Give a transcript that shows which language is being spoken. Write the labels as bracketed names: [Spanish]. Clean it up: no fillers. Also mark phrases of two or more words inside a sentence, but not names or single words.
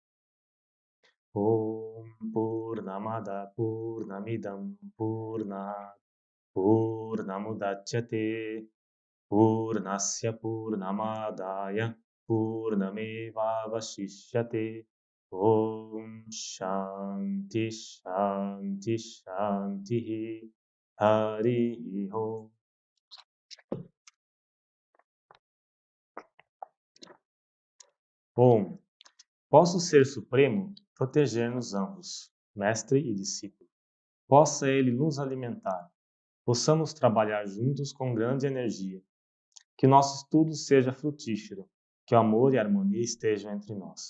[Sanskrit] ॐ पूर्णमदः पूर्णमिदं पूर्णात् पूर्णमुदच्यते पूर्णस्य पूर्णमादाय पूर्णमेवावशिष्यते. ॐ शान्तिः शान्तिः शान्तिः. हरि ॐ। ॐ. [Portuguese] Posso ser supremo, proteger-nos ambos, mestre e discípulo. Possa ele nos alimentar. Possamos trabalhar juntos com grande energia. Que nosso estudo seja frutífero. Que o amor e a harmonia estejam entre nós.